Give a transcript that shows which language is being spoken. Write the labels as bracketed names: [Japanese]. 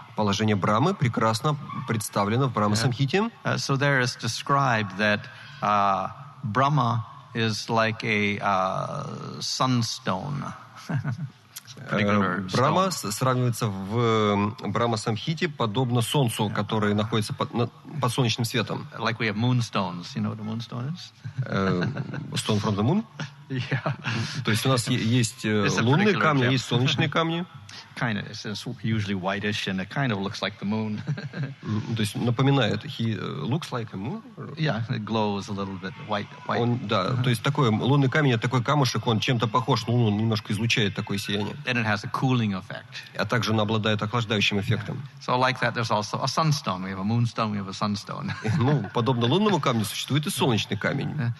[Russian] Положение Брамы прекрасно представлено в Брахма Самхите. [English] So there is described that Brahma is like a sunstone. [Russian] Брахма сравнивается в Брахма Самхите подобно солнцу, которое находится под солнечным светом. [English] Like we have moonstones. You know what a moonstone is? Stone from the moon? Yeah. [Russian] То есть у нас есть лунные камни, есть солнечные камни. [English] Kind of, it's usually whitish and it kind of looks like the moon. [Russian] То есть напоминает, [English] he looks like a moon. Yeah, it glows a little bit white. [Russian] Да, то есть такой лунный камень, такой камушек, он чем-то похож на Луну, он немножко излучает такое сияние. [English] And it has a cooling effect. [Russian] А также он обладает охлаждающим эффектом. [English] So like that, there's also a sunstone. We have a moonstone, we have a sunstone. [Russian] Ну, подобно лунному камню существует и солнечный камень.